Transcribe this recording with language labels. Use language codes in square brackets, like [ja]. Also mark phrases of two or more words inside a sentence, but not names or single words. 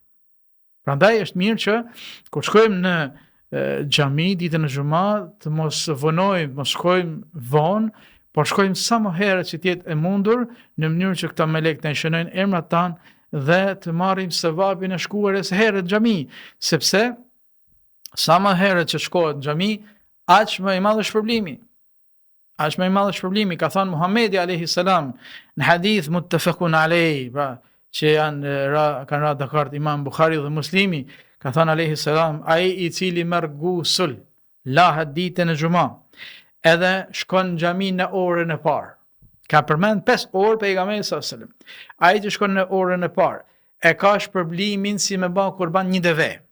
[sq] Prandaj është mirë që kur shkojmë në xhami ditën e xumë të mos vonojmë, mos shkojmë vonë, por shkojmë sa më herët që të jetë e mundur, në mënyrë që këta melek të shënojnë emrat tanë dhe të marrim sevapin e shkuarjes herët në xhami, sepse sa më herët që shkohet në xhami, aq më i madh është shpërblimi. Aq më i madh është shpërblimi, ka thënë Muhamedi [ar] عليه السلام [sq] në hadith [ar] متفق عليه, [sq] pra që kanë ra dakord Imam Buhari dhe Muslimi, ka thënë [ar] عليه السلام, [sq] ai i cili merr gusul lahet ditën e xumë, edhe shkon në xhami në orën e parë. Ka përmend 5 orë pejgamberi [ar] صلى الله عليه وسلم. [sq] Ai që shkon në orën e parë e ka shpërblimin si me bë kurban një deve.